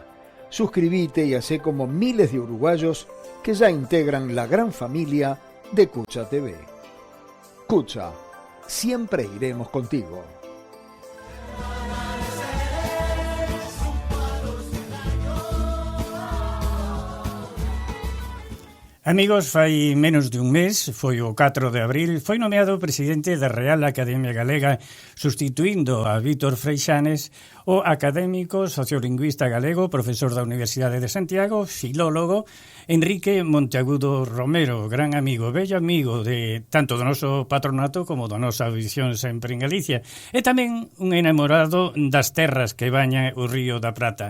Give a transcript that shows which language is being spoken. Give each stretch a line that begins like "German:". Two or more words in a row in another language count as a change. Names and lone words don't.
Spanish: Suscríbete y hacé como miles de uruguayos que ya integran la gran familia de Cucha TV. Cucha, siempre iremos contigo.
Galician: Amigos, fai menos de un mes, foi o 4 de abril, foi nomeado presidente da Real Academia Galega, sustituindo a Vítor Freixanes, o académico sociolingüista galego, profesor da Universidade de Santiago, filólogo, Enrique Monteagudo Romero, gran amigo, bello amigo de tanto do noso patronato como da nosa audición sempre en Galicia, e tamén un enamorado das terras que baña o Río da Prata.